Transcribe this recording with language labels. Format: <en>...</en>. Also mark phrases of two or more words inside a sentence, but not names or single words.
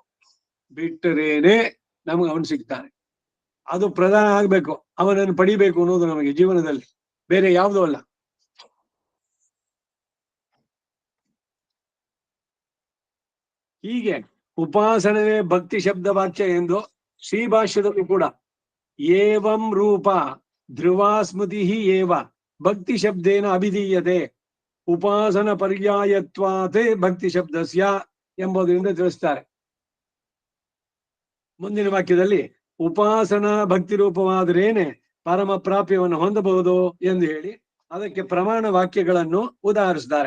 <kn>ಬಿಟ್ಟರೇನೆ ನಮ್ಗೆ ಅವನು ಸಿಗ್ತಾನೆ. ಅದು ಪ್ರಧಾನ ಆಗ್ಬೇಕು. ಅವನನ್ನು ಪಡಿಬೇಕು ಅನ್ನೋದು ನಮಗೆ ಜೀವನದಲ್ಲಿ, ಬೇರೆ ಯಾವುದೂ ಅಲ್ಲ. ಹೀಗೆ ಉಪಾಸನವೇ ಭಕ್ತಿ ಶಬ್ದ ವಾಕ್ಯ ಎಂದು ಶ್ರೀಭಾಷ್ಯದಲ್ಲೂ ಕೂಡ</kn> <sa>ಏವಂ ರೂಪ ಧ್ರುವ ಸ್ಮೃತಿ ಏವ ಭಕ್ತಿ ಶಬ್ದೇನ ಅಭಿಧೀಯತೆ ಉಪಾಸನ ಪರ್ಯಾಯತ್ವಾತೆ ಭಕ್ತಿ ಶಬ್ದಸ್ಯ</sa> <kn>ಎಂಬುದರಿಂದ ತಿಳಿಸ್ತಾರೆ. ಮುಂದಿನ ವಾಕ್ಯದಲ್ಲಿ ಉಪಾಸನಾ ಭಕ್ತಿ ರೂಪವಾದರೇನೆ ಪರಮ ಪ್ರಾಪ್ಯವನ್ನು ಹೊಂದಬಹುದು ಎಂದು ಹೇಳಿ ಅದಕ್ಕೆ ಪ್ರಮಾಣ ವಾಕ್ಯಗಳನ್ನು ಉದಾಹರಿಸಿದ್ದಾರೆ.</kn>